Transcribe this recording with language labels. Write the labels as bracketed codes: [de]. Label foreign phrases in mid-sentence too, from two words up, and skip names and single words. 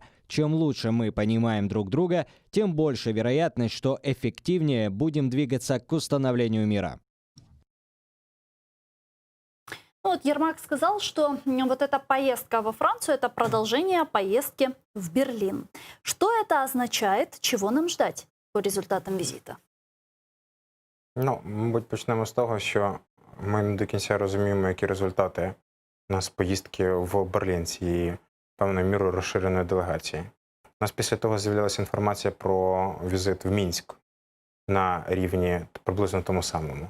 [ru] Чем лучше мы понимаем друг друга, тем больше вероятность, что эффективнее будем двигаться к установлению мира. Вот Ермак сказал, что вот эта поездка во Францию – это продолжение поездки в Берлин. Что это означает? Чего нам ждать по результатам візиту? [uk] Ну, мабуть, почнемо з того, що ми не до кінця розуміємо, які результати у нас поїздки в Берлін цієї певною мірою розширеної делегації. У нас після того з'явилася інформація про візит в Мінськ на рівні приблизно тому самому.